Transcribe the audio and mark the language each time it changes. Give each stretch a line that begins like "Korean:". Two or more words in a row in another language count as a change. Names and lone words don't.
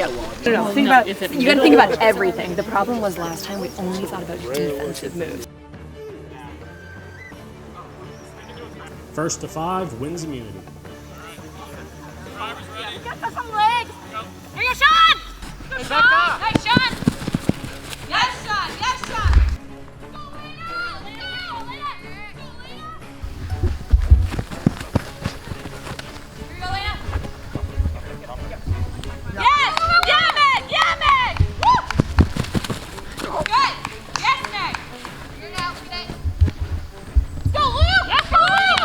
English: You gotta think about everything. The problem was last time we only thought about defensive moves. First to 5 wins immunity. Get some legs! Here you go, Sean! Good Sean! Hey, Sean! Yes, Sean! Yes, Sean! Go, Lena! Lena! Lena! Go, Lena! Here you go, Lena! Yes! Yeah, Meg! Yeah, Meg! Woo! Good! Yes, Meg! Here now, look at it. Go, Luke! Yes, go, Luke!